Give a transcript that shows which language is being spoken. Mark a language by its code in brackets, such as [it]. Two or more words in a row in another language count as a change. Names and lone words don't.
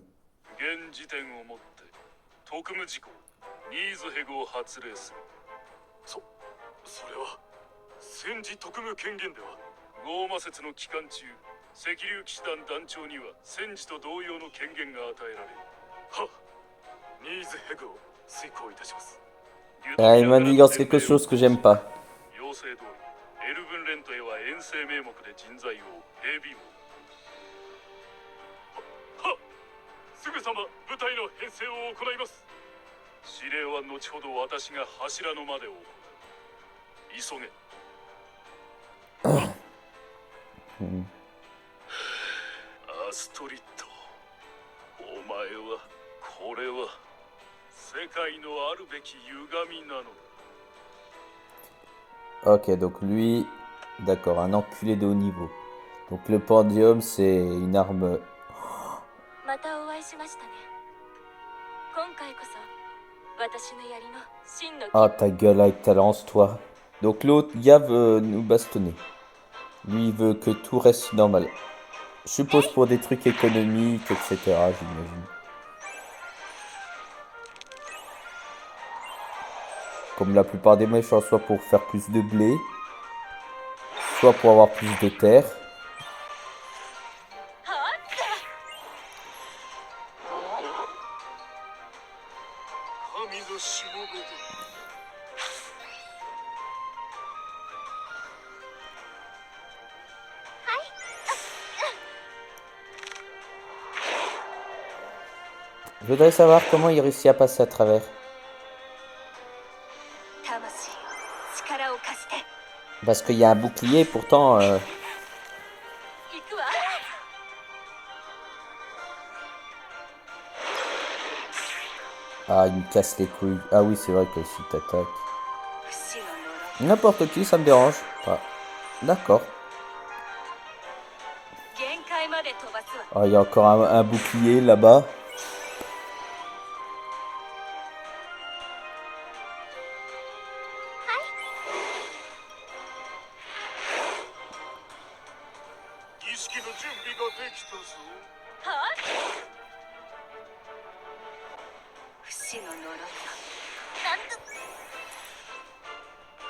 [ja] 現時点をもって特務事項ニーズヘグを発令する。それは戦時特務権限では。ゴーマ説の期間中、赤竜騎士団団長には戦時と同様の権限が与えられる。はニーズヘグを遂行いたします。 [fr] Ah, il m'a dit dans quelque chose que j'aime pas. [ja] 要請通りエルブンレントへは遠征名目で人材を兵備を。はすぐさま部隊の編成を行います。指令は後ほど私が柱の間で行う。急げ。 Hmm. アストリッド、お前はこれは世界のあるべき歪みなのだ。 [fr] Ok, donc lui, d'accord, un enculé de haut niveau. Donc le pendium, c'est une arme. [ja] またお会いしましたね。今回こそ私の槍の真の [fr] Ah, ta gueule avec ta lance, toi. Donc l'autre gars veut nous bastonner. Lui, il veut que tout reste normal. Je suppose pour des trucs économiques, etc., j'imagine. Comme la plupart des méchants, soit pour faire plus de blé, soit pour avoir plus de terre. [ja] 神のしもべだ。 [fr] Je voudrais savoir comment il réussit à passer à travers. [ja] 魂よ、力を貸して。 [fr] Parce qu'il y a un bouclier, pourtant... [ja] 行くわ。 [fr] Ah, il me casse les couilles. Ah oui, c'est vrai que si t'attaques... [ja] 不死の呪い。 [fr] N'importe qui, ça me dérange. Ah, d'accord. [ja] 限界まで飛ばすわ。 [fr] Ah, il y a encore un bouclier là-bas. [ja] 儀式の準備ができたぞ。はあ。不死の呪いよ。なんと。